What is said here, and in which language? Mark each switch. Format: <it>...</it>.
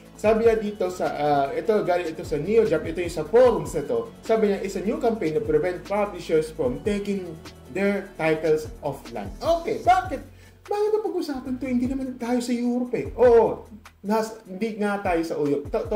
<tl>Sabi niya dito galing ito sa NeoJab, ito yung sa forums na to. Sabi niya,</tl> <en>it's a new campaign to prevent publishers from taking their titles offline.</en> <tl>Okay, bakit napag-usapan to? Hindi naman tayo sa Europe Oo, hindi nga tayo sa Europe.</tl>